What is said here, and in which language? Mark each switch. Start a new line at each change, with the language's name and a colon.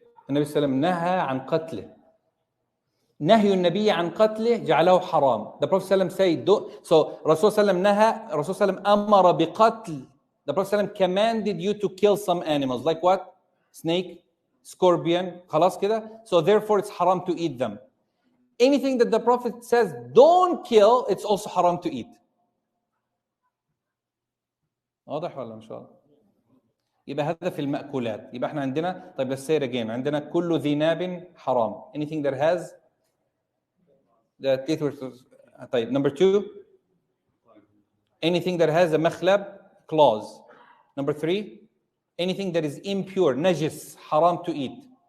Arabic: النبي صلى الله عليه وسلم نهى عن قتله. نهي النبي عن قتله جعله حرام.
English: The Prophet ﷺ said, so Rasul ﷺ نهى, Rasul ﷺ
Arabic: أمر بقتل.
English: The Prophet ﷺ commanded you to kill some animals. Like what? Snake, scorpion,
Arabic: خلاص كده.
English: So therefore it's haram to eat them. Anything that the Prophet says don't kill, it's also haram to eat.
Arabic: واضح ولا مش واضح؟ يبقى هذا في المأكولات. يبقى احنا عندنا, طيب
English: let's say it again.
Arabic: عندنا كل ذي ناب حرام.
English: Anything that has the teeth were, طيب number 2, anything that has a مخلب, claws. Number 3, anything that is impure, najis, haram to eat.